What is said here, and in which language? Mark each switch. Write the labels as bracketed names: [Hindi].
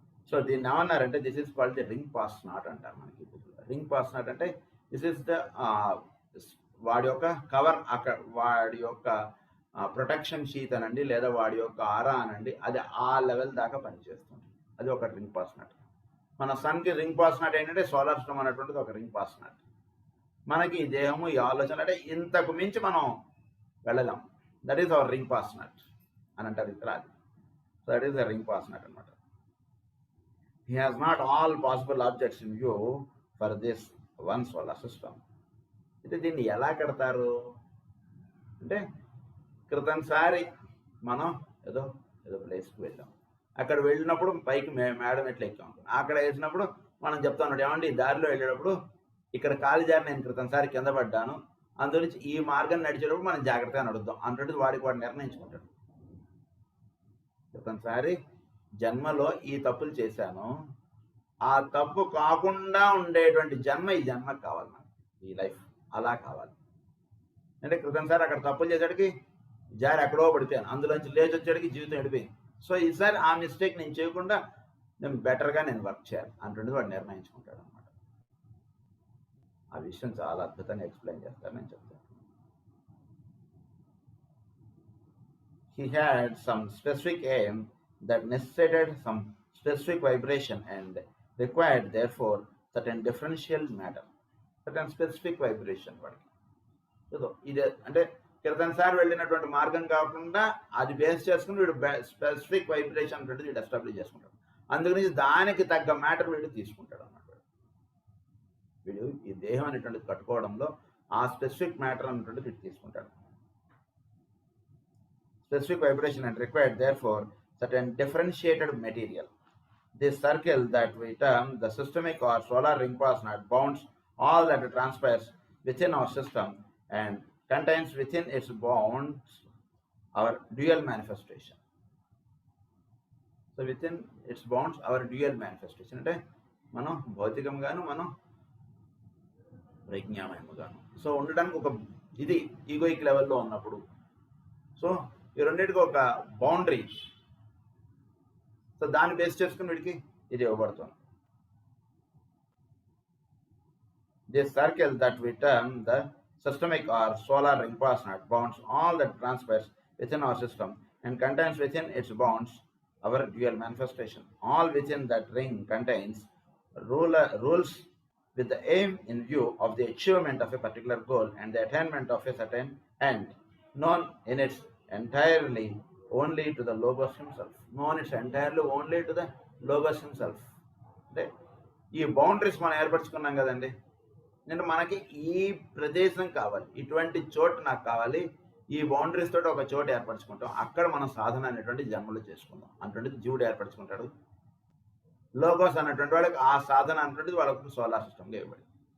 [Telugu] So దీన్ని ఏమన్నారంటే, [English] this is called the ring pass not [Telugu] అంటారు మనకి. రింగ్ పాస్ నాట్ అంటే దిస్ ఈస్ ద వాడి యొక్క కవర్, అక్కడ వాడి యొక్క ప్రొటెక్షన్ షీట్ అనండి, లేదా వాడి యొక్క ఆరా అనండి, అది ఆ లెవెల్ దాకా పనిచేస్తుంది. అది ఒక రింగ్ పాస్ నాట్. మన సన్కి రింగ్ పాస్ నాట్ ఏంటంటే సోలార్ సిస్టమ్ అనేటువంటిది ఒక రింగ్ పాస్ నాట్. మనకి ఈ దేహము, ఈ ఆలోచన అంటే ఇంతకు మించి మనం వెళ్ళలేం. [English] that is our ring pass not [Telugu] అని అంటారు ఇక్కడ. [English] అది so that is the ring pass not అనమాట. He has not all possible objects in view for this one solar system. [Telugu] అయితే దీన్ని ఎలా కడతారు అంటే, క్రితంసారి మనం ఏదో ప్లేస్కి వెళ్ళాం, అక్కడ వెళ్ళినప్పుడు పైకి మేడం ఎట్లా ఎక్కాం, అక్కడ వేసినప్పుడు మనం చెప్తా ఉన్నాడు, ఏమండి ఈ దారిలో వెళ్ళేటప్పుడు ఇక్కడ కాలి జారి నేను క్రితంసారి కింద పడ్డాను, అందుగురించి ఈ మార్గం నడిచేటప్పుడు మనం జాగ్రత్తగా నడుద్దాం అన్నట్టు వాడికి వాడు నిర్ణయించుకుంటాడు. క్రితంసారి జన్మలో ఈ తప్పులు చేశాను, ఆ తప్పు కాకుండా ఉండేటువంటి జన్మ ఈ జన్మకు కావాలి మనకి, ఈ లైఫ్ అలా కావాలి. అంటే క్రితం సార్ అక్కడ తప్పులు చేసేటికి జారి ఎక్కడో పడిపోయాను, అందులోంచి లేచి వచ్చేటికి జీవితం వెళ్ళిపోయింది. సో ఈసారి ఆ మిస్టేక్ నేను చేయకుండా నేను బెటర్గా నేను వర్క్ చేయాలి అంటుండేది వాడు నిర్ణయించుకుంటాడు అనమాట. ఆ విషయం చాలా అద్భుతంగా ఎక్స్ప్లెయిన్ చేస్తారు, నేను చెప్తాను. [English] He had some specific aim that necessitated some specific vibration and required therefore certain differential matter, certain specific vibration [Telugu] వాడికి. సో ఇదే అంటే క్రితం సార్ వెళ్ళినటువంటి మార్గం కాకుండా అది బేస్ చేసుకుని వీడు స్పెసిఫిక్ వైబ్రేషన్ అనేది వీడు ఎస్టాబ్లిష్ చేసుకుంటాడు. అందుకని దానికి తగ్గ మ్యాటర్ వీడు తీసుకుంటాడు అన్నమాట. వీడు ఈ దేహం అనేటువంటిది కట్టుకోవడంలో ఆ స్పెసిఫిక్ మ్యాటర్ అనేటువంటిది వీడు తీసుకుంటాడు. [English] Specific vibration and required therefore certain differentiated material. This circle that we term the systemic or solar ring pass knot bounds all that transpires within our system and contains within its bounds our dual manifestation. So within its bounds our dual manifestation అంటే మనం భౌతికంగాను మనం ప్రజ్ఞామయముగాను so ఉండడానికి ఒక ఇది egoic లెవెల్లో ఉన్నప్పుడు సో ఈ రెండింటికి ఒక బౌండరీ, సో దాన్ని బేస్ చేసుకుని వీడికి ఇది ఇవ్వబడుతుంది. This circle that we term the systemic or solar ring pass knot bounds all that transpires within our system and contains within its bounds our dual manifestation. All within that ring contains rules with the aim in view of the achievement of a particular goal and the attainment of a certain end, known in its entirely only to the logos himself. Known it's entirely only to the logos himself. [Telugu] అంటే ఈ boundaries మనం ఏర్పరచుకున్నాం కదండి. నేను మనకి ఈ ప్రదేశం కావాలి, ఇటువంటి చోటు నాకు కావాలి, ఈ బౌండరీస్ తోటి ఒక చోటు ఏర్పరచుకుంటాం, అక్కడ మనం సాధన అనేటువంటి జన్మలు చేసుకుందాం అటువంటిది జీవుడు ఏర్పరచుకుంటాడు. లోగోస్ అన్నటువంటి వాళ్ళకి ఆ సాధన అనేటువంటిది వాళ్ళకు సోలార్ సిస్టమ్గా ఇవ్వబడింది.